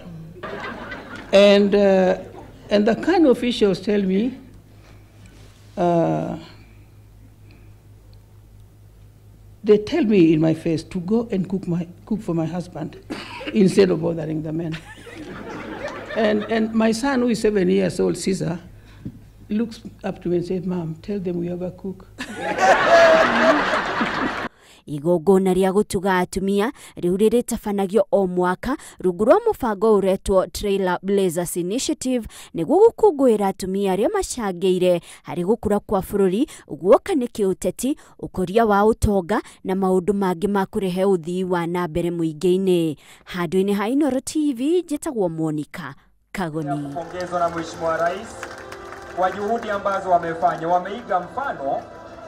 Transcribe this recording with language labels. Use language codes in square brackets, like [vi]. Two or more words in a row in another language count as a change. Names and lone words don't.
[en] And the kind of officials tell me, they tell me in my face to go and cook for my husband instead of bothering the men. And my son, who is 7 years old, Caesar, looks up to me and says, "Mom, tell them we have a cook." [ki] Igongona ria gutuga atumia riurire tafanagio o mwaka rungu rwa mubango uretwo Trailer Blazers Initiative niguo gukungwira atumia aria macangĩire hari gukura kwa bururi guoka ni kiuteti ukoria wa utonga na maundu mangi ma kurehe uthii wa nambere muingi-ini. Handu-ini ha Inooro TV njitagwo Monica Kagoni. [sw] Kupongezwa na Mheshimiwa Rais kwa juhudi ambazo wamefanya, wameiga mfano